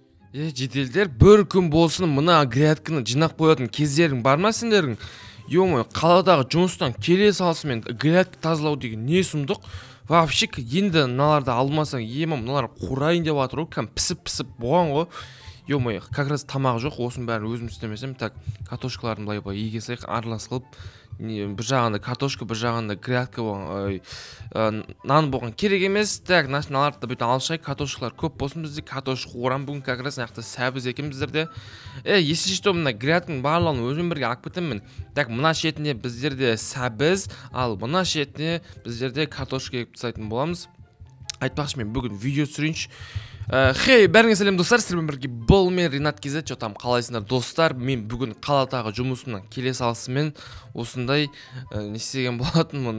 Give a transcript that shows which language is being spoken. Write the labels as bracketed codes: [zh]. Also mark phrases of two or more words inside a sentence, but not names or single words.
[kk] Жеделдер бір күн болсын мына грядканы жинап қоятын кездерің бар ма сендердің? Ё-моё, қаладағы жұмыстан келе салысымен грядка тазалау деген не сұмдық? Вообще енді мыналарды алмасаң, мыналар қурайын деп жатыр ғой, кәм пісіп болған ғой. [ru] Ё-моё, как раз [kk] тамақ жоқ, осының бәрін өзім істемесем, так картошкаларын былай еге салайық, аралас қылып, бір жағында картошка, бір жағында грядка болған, нан болған керек емес. Так, мыналарды да бүйтіп алшайық, картошкалар көп болсын бізде, картошка қуырам бүгін [ru] как раз [kk] мынақты сәбіз екен біздерде. [ru] Если что, [kk] мына грядканың барлығын өзім бірге алып кетемін. Так, мына шетіне біздерде сәбіз, ал мына шетіне біздерде картошка егіп тастайтын боламыз. Айтпақшы, мен бүгін видео түсірейінші. Хей, бәріңе сәлем достар, сіздермен бірге бұл мен Ринат КЗ. Там қалайсыңдар достар? Мен бүгін қаладағы жұмысымнан келе салысымен осындай не істеген болатынмын.